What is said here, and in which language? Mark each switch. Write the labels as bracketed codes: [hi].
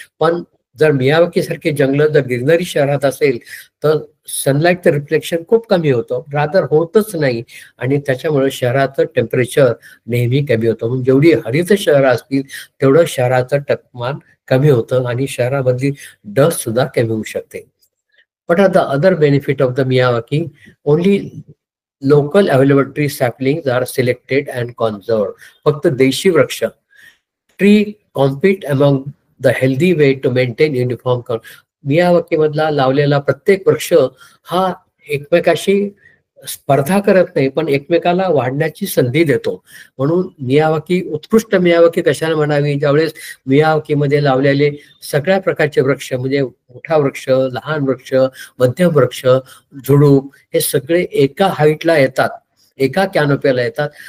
[mr] पण जर मियावाकी सारखी जंगल जर ग्रीनरी शहरात असेल तर सनलाईटचं रिफ्लेक्शन खूप कमी होतं, रादर होतच नाही आणि त्याच्यामुळे शहराचं टेम्परेचर नेहमी कमी होतं. म्हणजे जेवढी हरित शहरं असतील तेवढं शहराचं तापमान कमी होतं आणि शहरामधली डस्ट सुद्धा कमी होऊ शकते. [en] What are the other benefit of the Miyawaki? Only local available tree saplings are selected and conserved. [mr] फक्त देशी वृक्ष. [en] Tree compete among the healthy way to maintain uniform. [mr] Miyawaki मधला लावलेला प्रत्येक वृक्ष हा एकमेकाशी स्पर्धा करत नाही पण एकमेकाला वाढण्याची संधी देतो. म्हणून मियावाकी उत्कृष्ट मियावाकी कशाला म्हणावी, ज्यावेळेस मियावाकीमध्ये लावलेले सगळ्या प्रकारचे वृक्ष म्हणजे मोठा वृक्ष, लहान वृक्ष, मध्यम वृक्ष, झुडूप हे सगळे एका हाईटला येतात, एका कॅनोपीला येतात.